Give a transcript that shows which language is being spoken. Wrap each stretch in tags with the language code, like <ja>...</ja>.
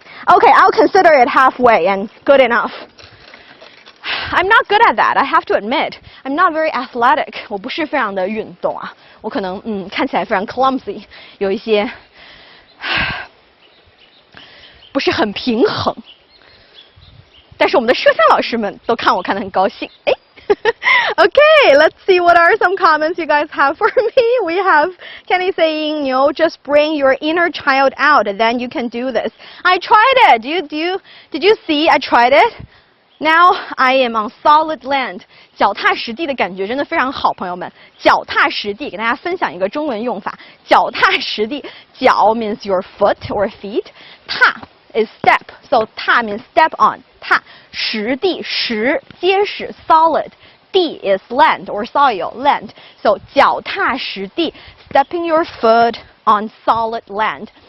<en>Okay, I'll consider it halfway and good enough. I'm not good at that. I have to admit, I'm not very athletic.</en> <zh>我不是非常的运动啊，我可能看起来非常 clumsy， 有一些不是很平衡。但是我们的摄像老师们都看我看得很高兴。哎。</zh> <en>Okay, let's see what are some comments you guys have for me. We have Kenny saying, just bring your inner child out, and then you can do this. I tried it. Did you see? I tried it. Now I am on solid land，</en> <zh>脚踏实地的感觉真的非常好，朋友们。脚踏实地，给大家分享一个中文用法。</zh> <en>脚踏实地，脚 means your foot or feet， 踏 is step， so 踏 means step on， 踏，实地实结实 solid， 地 is land or soil land， so 脚踏实地 stepping your foot on solid land.</en>